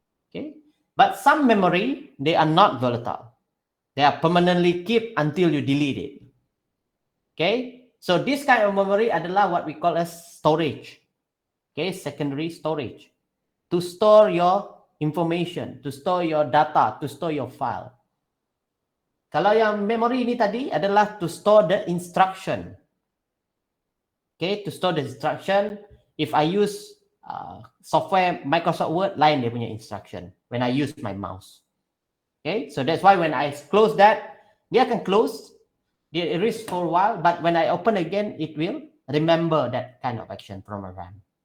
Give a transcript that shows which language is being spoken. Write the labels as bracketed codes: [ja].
[en] Okay, but some memory, they are not volatile. They are permanently kept until you delete it. Okay, so this kind of memory adalah what we call as storage. Okay, secondary storage. To store your information, to store your data, to store your file. [ms] Kalau yang memory ini tadi adalah [en] to store the instruction. Okay, to store the instruction. If I use software Microsoft Word, [ms] lain dia punya [en] instruction when I use my mouse. Okay, so that's why when I close that, [ms] dia akan close, [en] dia erase for a while, but when I open again, it will remember that kind of action from a RAM.